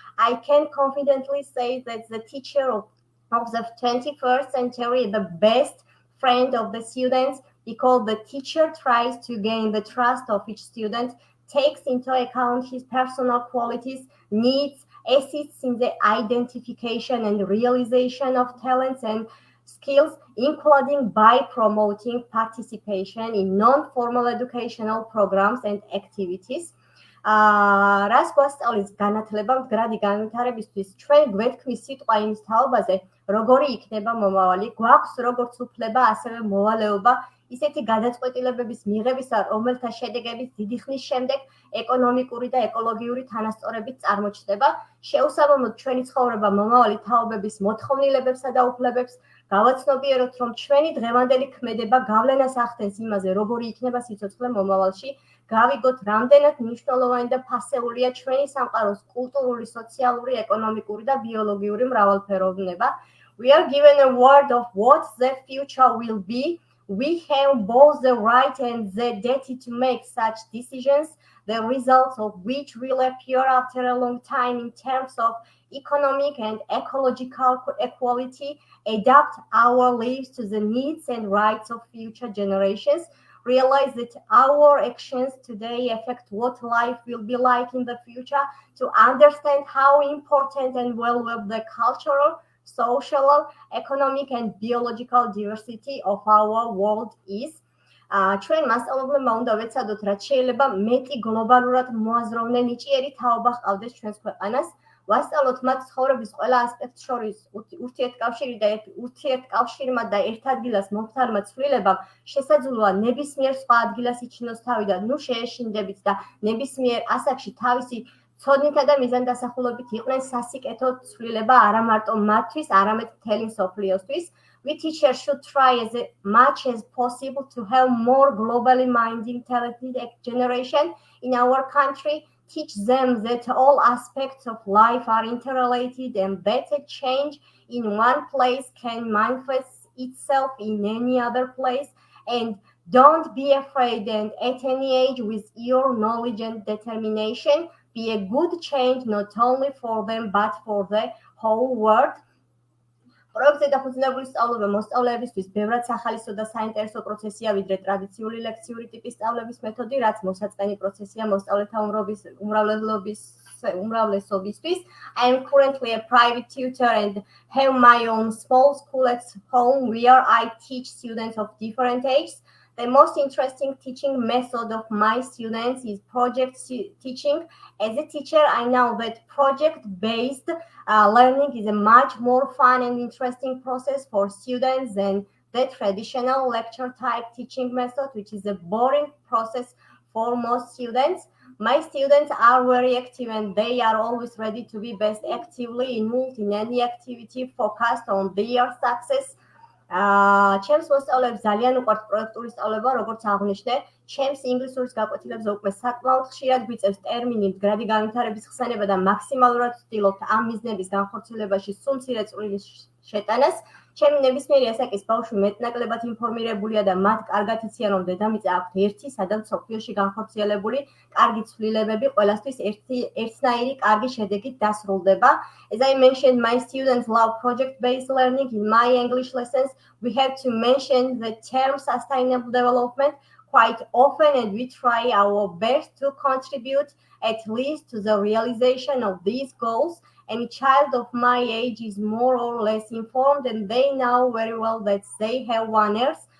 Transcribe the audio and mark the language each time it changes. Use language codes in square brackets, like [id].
[en] I can confidently say that the teacher of the 21st century is the best friend of the students because the teacher tries to gain the trust of each student, takes into account his personal qualities, needs, assists in the identification and realization of talents and skills, including by promoting participation in non-formal educational programs and activities. [ka] რას გვასწავლის განათლება მდგრადი განვითარებისთვის, ჩვენ გვეთქმის სიტყვა იმის თაობაზე, როგორი იქნება მომავალი, გვაქვს როგორც უფლება, ასევე მოვალეობა ისეთი გადაწყვეტილებების მიღებისა, რომელთა შედეგებით დიდი ხნის შემდეგ ეკონომიკური და ეკოლოგიური თანასწორებით წარმოჩნდება. შეუსაბამოდ ჩვენი ცხოვრება მომავალი თაობების მოთხოვნილებებსა და უფლებებს, გავაცნობიეროთ, რომ ჩვენი დღევანდელი ქმედება გავლენას ახდენს იმაზე, როგორი იქნება სიცოცხლე მომავალში. გავიგოთ, რამდენად მნიშვნელოვანი და ფასეულია ჩვენი სამყაროს კულტურული, სოციალური, ეკონომიკური და ბიოლოგიური მრავალფეროვნება. [en] We are given a word of what the future will be. We have both the right and the duty to make such decisions, the results of which will appear after a long time in terms of economic and ecological equality, adapt our lives to the needs and rights of future generations, realize that our actions today affect what life will be like in the future, to understand how important and valuable the cultural, social, economic and biological diversity of our world is. [ka] ჩვენ მასწავლებლებმა უნდა ვეცადოთ, რაც შეიძლება მეტი გლობალურად მოაზროვნე ნიჭიერი თაობა ჰყავდეს ჩვენს ქვეყანას. ვასწავლოთ მათ ცხოვრების ყველა ასპექტს შორის ურთიერთკავშირი და ურთიერთკავშირმა და ერთ ადგილას მომხდარმა ცვლილებამ შესაძლოა ნებისმიერ სხვა ადგილას იჩინოს თავი და ნუ შეეშინდებით და ნებისმიერ ასაკში თავისი ცოდნითა და მიზანდასახულობით იყვნენ სასიკეთო ცვლილება არა მარტო მათთვის, არამედ მთელი მსოფლიოსთვის. [en] We teachers should try as much as possible to have more globally minded talented generation in our country. Teach them that all aspects of life are interrelated and that a change in one place can manifest itself in any other place. And don't be afraid, and at any age, with your knowledge and determination, be a good change not only for them but for the whole world. [ka] პროექტზე დაფუძნებული სწავლება მოსწავლეებისთვის ბევრად სახალისო და საინტერესო პროცესია, ვიდრე ტრადიციული ლექციური ტიპის სწავლების მეთოდი, რაც მოსაწყენი პროცესია მოსწავლეთა უმრავლესობისთვის. [en] I am currently a private tutor and have my own small school at home where I teach students of different ages. The most interesting teaching method of my students is project teaching. As a teacher, I know that project-based learning is a much more fun and interesting process for students than the traditional lecture-type teaching method, which is a boring process for most students. My students are very active and they are always ready to be best actively involved in any activity focused on their success. [ka] ჩემს მოსწავლეებს ძალიან უყვართ პროექტული სწავლება, როგორც აღნიშნე, ჩემს ინგლისურის გაკვეთილებზე უკვე საკმაოდ ხშირად გვიწევს ტერმინი მდგრადი განვითარების ხსენება და მაქსიმალურად ვცდილობთ ამ მიზნების განხორციელებაში სულ მცირე წვლილის შეტანას. ჩემი ნებისმიერი ასაკის ბავშვი მეტნაკლებად ინფორმირებულია და მათ კარგად იციან, რომ დედამიწა აქვთ ერთი, სადაც მსოფლიოში განხორციელებული კარგი ცვლილებები ყველასთვის ერთნაირი კარგი შედეგით დასრულდება. [en] As I mentioned, my students love project-based learning. In my English lessons, we have to mention the term sustainable development quite often, and we try our best to contribute at least to the realization of these goals. Any child of my age is more or less informed and they know very well that they have one Earth.